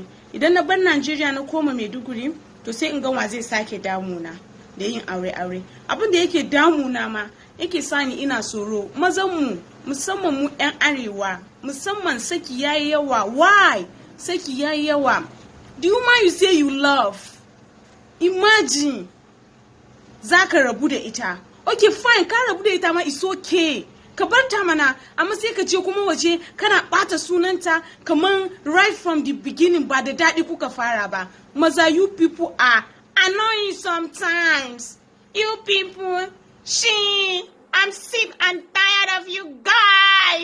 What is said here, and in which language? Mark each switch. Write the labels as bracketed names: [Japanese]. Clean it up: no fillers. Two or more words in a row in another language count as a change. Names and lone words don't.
[Hausa] Idan na bar Najeriya na koma Maiduguri, to sai in ga wa zai sake damuna da yin aure. Abin da yake damuna ma yake sani ina tsoro. Mazan mu musamman mu 'yan arewa, musamman saki yayi yawa. Why? Saki yayi yawa. [English] Do you mind you say you love? [Hausa] Imagine zaka rabu da ita. [English] Okay, fine, [Hausa] ka rabu da ita ma [English] it's okay. [Hausa] Ka bar ta mana, amma sai ka je kuma waje kana bata sunanta kaman [English] right from the beginning [Hausa] ba da daɗi kuka fara ba. Maza, [English] you people are annoying sometimes. You people, I'm sick and tired of you guys.